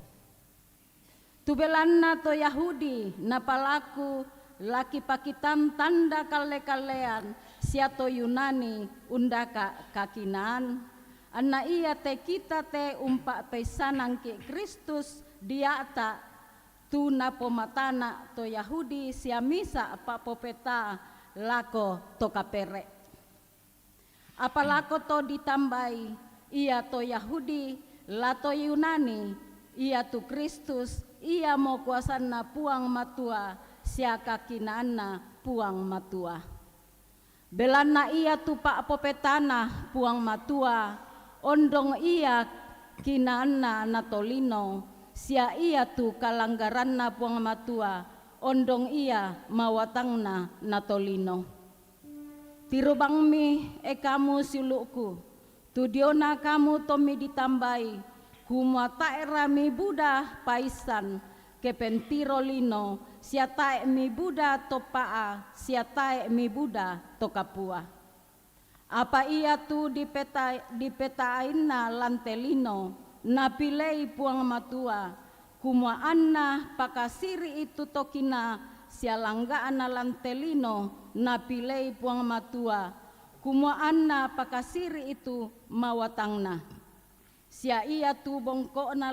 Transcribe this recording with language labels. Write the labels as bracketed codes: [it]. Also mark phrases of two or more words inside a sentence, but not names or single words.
[sda] tu belanna to Yahudi napalaku laki pakitan tanda kale-kalean siato Yunani undaka kakinaan anna iya te kita te umpak pesanan ke Kristus diata tu napomatana to Yahudi siamisa apa popeta lako to kapere apa lako to ditambai iya to Yahudi lato Yunani iya tu Kristus ia mau kuasana puang matua siaka kinana puang matua belana iya tu pak popetana puang matua ondong iya kinana natolino sia iya tu kalanggaranna puang matua ondong iya mawatangna natolino tirubang mi kamu siluku tu diona kamu tomi ditambai kumua taera mi buda paisan kepentirolino sia tae mi buda topaa sia tae mi buda tokapua apa iya tu dipetaina lantelino napilei puang matua kumua anna pakasiri itu tokina sialangga ana lantelino napilei puang matua kumua anna pakasiri itu mawatangna sia iya tu bongkokna